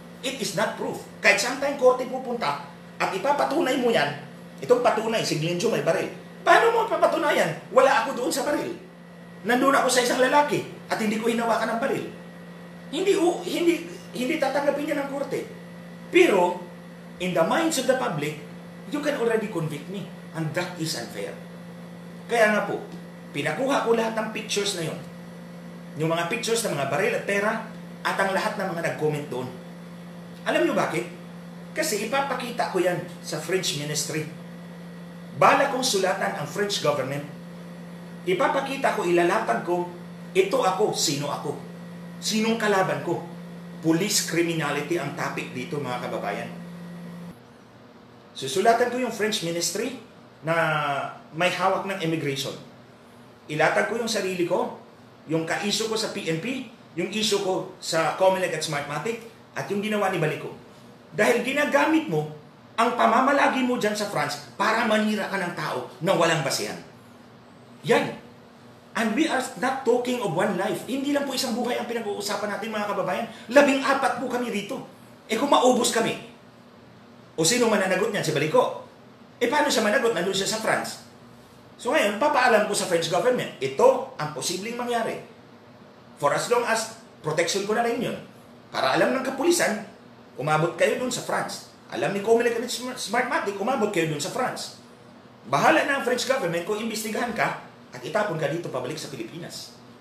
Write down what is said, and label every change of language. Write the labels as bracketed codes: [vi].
[en] It is not proof. [tl] Kahit saan tayong korte pupunta at ipapatunay mo yan, itong patunay, si Glenjo may baril. Paano mo papatunayan? Wala ako doon sa baril. Nandun ako sa isang lalaki at hindi ko hinawakan ng baril. Hindi tatanggapin niya ng korte. [en] Pero, in the minds of the public, you can already convict me. And that is unfair. [tl] Kaya nga po, pinakuha ko lahat ng pictures na yon. Yung mga pictures ng mga baril at pera at ang lahat ng mga nag-comment doon. Alam niyo bakit? Kasi ipapakita ko yan sa French ministry. Bala kong sulatan ang French government. Ipapakita ko, ilalatag ko, ito ako, sino ako. Sinong kalaban ko? Police criminality ang topic dito mga kababayan. Susulatan ko yung French ministry na may hawak ng immigration. Ilatag ko yung sarili ko, yung ka-issue ko sa PNP, yung issue ko sa Comelec at Smartmatic, at yung ginawa ni Balico. Dahil ginagamit mo Ang pamamalagi mo dyan sa France para manira ka ng tao na walang basehan. Yan. [en] And we are not talking of one life. [tl] Hindi lang po isang buhay ang pinag-uusapan natin, mga kababayan. 14 po kami rito. Kung maubos kami, o sino mananagot niyan? Si Balico. Paano siya managot? Nandun siya sa France. So ngayon, papaalam ko sa French government, ito ang posibleng mangyari. [en] For as long as protection [tl] ko na rin yun. Para alam ng kapulisan, umabot kayo dun sa France. Alam ni Comelec at Smartmatic, umabot kayo dun sa France. Bahala na ang French government kung imbestigahan ka at itapon ka dito pabalik sa Pilipinas.